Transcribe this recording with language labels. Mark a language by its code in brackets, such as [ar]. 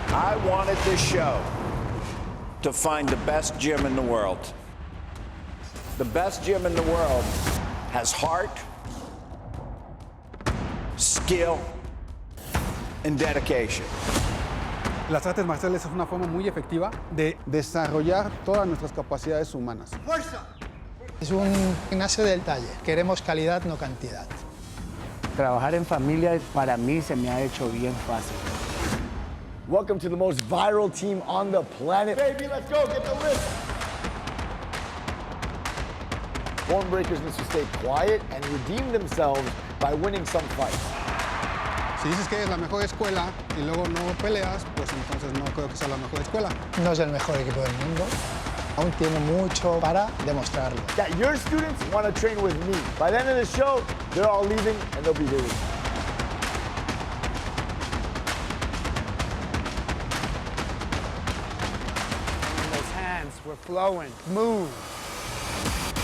[en] I wanted this show to find the best gym in the world. The best gym in the world has heart, skill, and dedication. [es] Las artes marciales es una forma muy efectiva de desarrollar todas nuestras capacidades humanas. ¡Fuerza! Es un gimnasio del talle. Queremos calidad, no cantidad. Trabajar en familia para mí se me ha hecho bien fácil. [en] Welcome to the most viral team on the planet. Baby, let's go, get the list. Form breakers need to stay quiet and redeem themselves by winning some fights. [es] Si dices que es la mejor escuela y luego no peleas, pues entonces no creo que sea la mejor escuela. No es el mejor equipo del mundo. Aún tiene mucho para demostrarlo. [en] That your students want to train with me. By the end of the show, they're all leaving and they'll be here with me. We're flowing. Move.